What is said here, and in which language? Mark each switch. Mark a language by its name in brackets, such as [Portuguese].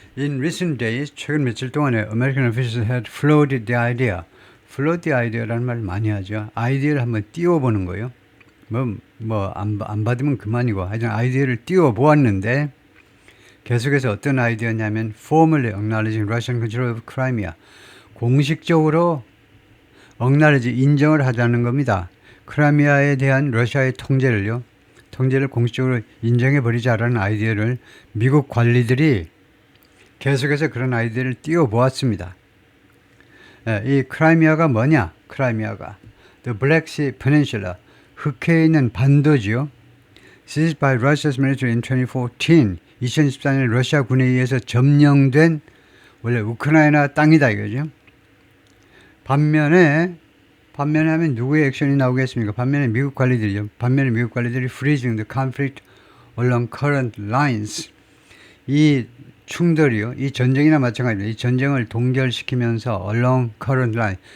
[English] In recent days, [Korean] 최근 며칠 동안에 [English] American officials had floated the idea. float the idea [Korean] 라는 말 많이 하죠. 아이디어를 한번 띄워보는 거예요. 안 받으면 그만이고, 하여튼 아이디어를 띄워보았는데, 계속해서 어떤 아이디어냐면, [English] formally acknowledging Russian control of Crimea. [Korean] 공식적으로 인정을 하자는 겁니다. 크라미아에 대한 러시아의 통제를 공식적으로 인정해버리자라는 아이디어를 미국 관리들이 계속해서 그런 아이디어를 띄워보았습니다. 이 크라이미아가 뭐냐? 크라이미아가 [English] The Black Sea Peninsula, [Korean] 흑해에 있는 반도지요. [English] Seized by Russia's military in 2014, [Korean] 2014년 러시아 군에 의해서 점령된 원래 우크라이나 땅이다 이거죠. 반면에 하면 누구의 액션이 나오겠습니까? 반면에 미국 관리들이 [English] freezing the conflict along current lines. [Korean] 이 충돌이요. 이 전쟁이나 마찬가지입니다. 이 전쟁을 동결시키면서 [English] along current line.